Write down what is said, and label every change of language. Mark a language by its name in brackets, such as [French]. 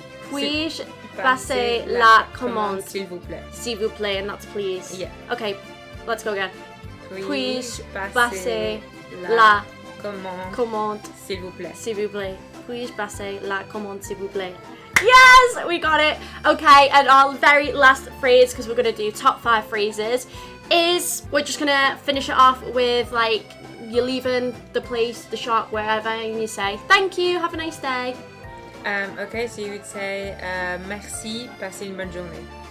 [French] Puis-je passer la commande? S'il vous plaît. S'il vous plaît, [English] and that's please. Yeah. Okay, let's go again. [French] Puis-je passer la commande? S'il vous plaît. S'il vous plaît. Puis-je passer la commande, s'il vous plaît? [English] Yes, we got it. Okay, and our very last phrase, because we're going to do top 5 phrases, is we're just going to finish it off with, like, you're leaving the place, the shop, wherever, and you say, thank you, have a nice day. Okay, so you would say [French] merci, passez une bonne journée.